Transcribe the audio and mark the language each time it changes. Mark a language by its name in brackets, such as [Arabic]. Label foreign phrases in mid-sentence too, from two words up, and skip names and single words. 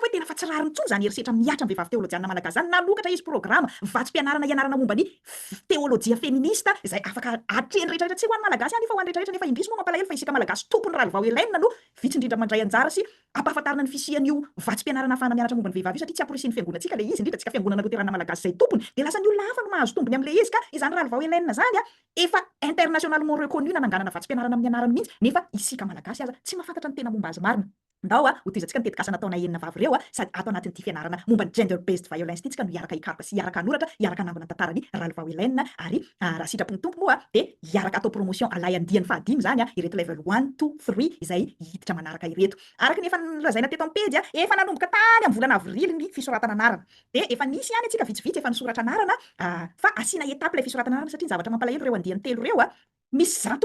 [Malagasy] hoe tena fa tsy rariny intsony zany herisetra miatra amin'ny vehivavy théologiana malagasy zany nanokatra izy programa vatsim-pianarana ianarana momba ny [French] théologia féministe [Malagasy] izay afaka atreny rehetrarehetra tsy ho an'ny malagasy any fa ho an'ny rehetrarehetra nefa indrisy moa mampalahelo fa isika malagasy tompony Ralvao Helena no vitsy indrindra mandray anjara sy ampahafantarana ny fisian'io vatsim-pianarana ahafahana mianatra momba ny vehivavy io satria tsy amporisin'ny fiangonantsika le izy indrindra tsika fiangonana loterana malagasy zay tompony dia lasa ny olona hafa no mahazo tombony amin'le izy ka izany Ralvao Helena zany efa [French] internationalement reconnu [Malagasy] nananganana vatsim-pianarana amin'ny anarany mihitsy nefa isika malagasy aza tsy mahafantatra ny tena momba azy marina ndao ho toizantsika ny tetikasa nataona enina vavy ireo sady ato anatin'ity fianarana momba ny gender based violence ity tsika no iaraka hikaroka sy iaraka hanoratra iaraka hanangona ny tantarany Ralvao Helena ary raha sitrapony tompo moa dia iaraka atao promotion alay andiany fahadimy zany ireto level 1 2 3 izay hiditra manaraka ireto araka ny efa lazaina teto amin'ny pejy efa nanomboka tany amin'ny volana avrily ny fisoratana anarana dia efa nisy ihany atsika vitsivitsy efa nisoratra anarana fa asiana etape ilay fisoratana anarana satria ny zavatra mampalahelo ireo andiany telo ireo misy zato